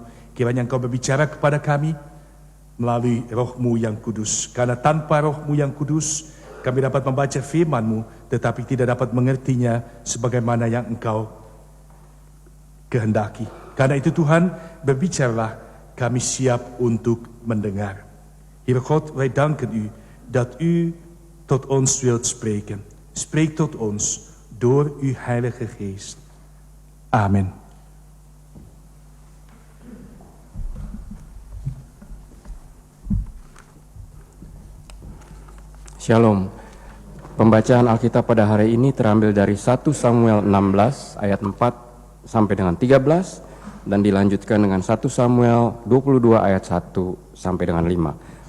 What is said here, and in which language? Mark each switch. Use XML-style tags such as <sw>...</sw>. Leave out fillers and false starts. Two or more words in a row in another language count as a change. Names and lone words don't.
<id>Kiranya Engkau berbicara kepada kami melalui Roh-Mu yang kudus. Karena tanpa Roh-Mu yang kudus, kami dapat membaca firman-Mu, tetapi tidak dapat mengertinya sebagaimana yang Engkau kehendaki. Karena itu Tuhan, berbicaralah, kami siap untuk mendengar.</id> <nl>Heer God, wij danken U dat U tot ons wilt spreken. Spreek tot ons door Uw Heilige Geest. Amen.</nl> <id>Shalom. Pembacaan Alkitab pada hari ini terambil dari 1 Samuel 16 ayat 4 sampai dengan 13 dan dilanjutkan dengan 1 Samuel 22 ayat 1 sampai dengan 5.</id>